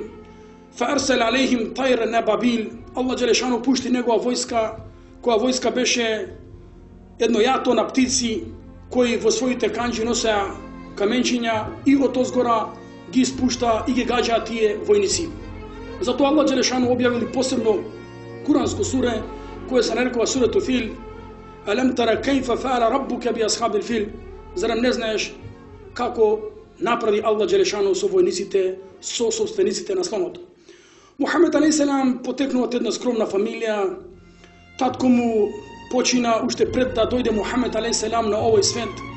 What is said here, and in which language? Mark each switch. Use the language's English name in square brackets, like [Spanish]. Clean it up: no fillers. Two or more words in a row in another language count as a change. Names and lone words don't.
[Arabic] فأرسل عليهم طيرا أبابيل. [Macedonian] Аллах Джелешанов пушти негова војска, која војска беше едно јато на птици кои во своите канџи носеа каменчиња и од озгора ги спушта и ги гаѓаа тие војници. Затоа Аллах Джелешанов објавили посебно куранско суре која се нарекува сурето Фил. [Arabic] ألم تر كيف فعل ربك بأصحاب الفيل. [Macedonian] Зарем не знаеш како направи Аллах Джелешанов со војниците, со собствениците на слонот? Мухамед [Arabic] عليه السلام [Macedonian] потекнува од една скромна фамилија. Татко му почина уште пред да дојде Мухамед [Arabic] عليه السلام [Macedonian] на овој свет.